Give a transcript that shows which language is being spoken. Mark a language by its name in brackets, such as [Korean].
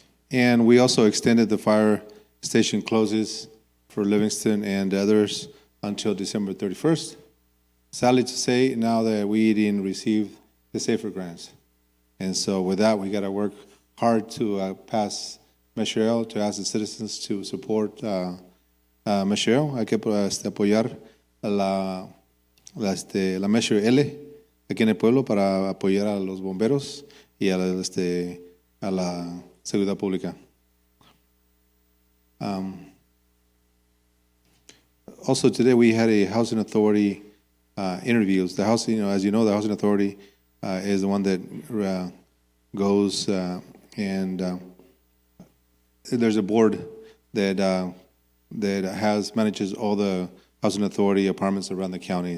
[English] And we also extended the fire station closes for Livingston and others until December 31st. Sadly to say, now that we didn't receive the SAFER grants. And so with that, we got to work hard to pass Measure L, to ask the citizens to support Measure L. [Spanish] Hay que apoyar la Measure L aquí en el pueblo para apoyar a los bomberos y a la seguridad pública. [English] Also today we had a housing authority interviews. The housing, as you know, the housing authority is the one that goes and there's a board that manages all the housing authority apartments around the county.